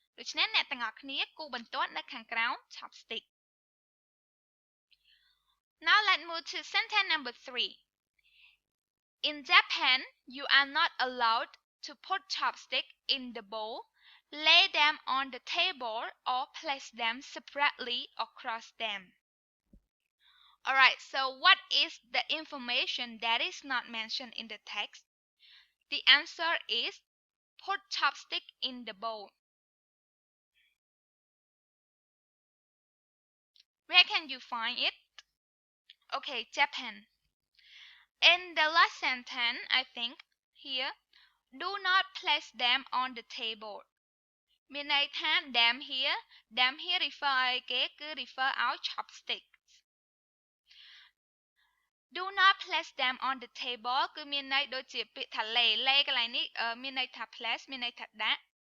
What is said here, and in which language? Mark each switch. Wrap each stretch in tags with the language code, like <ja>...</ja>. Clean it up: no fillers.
<km>ដូច្នេះអ្នកទាំងអស់គ្នាគូបន្ទាត់នៅខាងក្រោម</km> <en>chopstick Now let's move to sentence number 3 In Japan you are not allowed to put chopstick in the bowl lay them on the table or place them separately across them Alright, so what is the information that is not mentioned in the text? The answer is put chopstick in the bowl. Where can you find it? Okay, Japan. In the last sentence, I think, here, do not place them on the table.</en> <km>មានន័យថា</km> <en>them here refer</en> <km>ឲ្យគេគឺ refer ឲ្យ chopstick</km> <en>Do not place them on the table</en> <km>គឺមានន័យដូចជាពាក្យថា lay កន្លែងនេះមានន័យថា place មានន័យថាដាក់</km>